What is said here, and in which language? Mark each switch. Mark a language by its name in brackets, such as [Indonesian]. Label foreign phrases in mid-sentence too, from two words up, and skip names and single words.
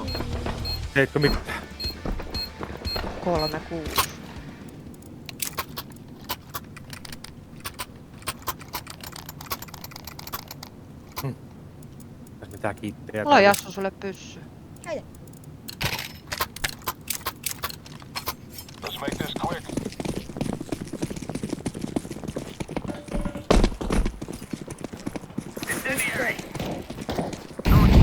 [Finnish] Eikö mitään? 3-6. Tässä mitään kiittejä. Mulla on Jassu sulle pyssy. Heitä. [English] Let's make this quick. Incendiary.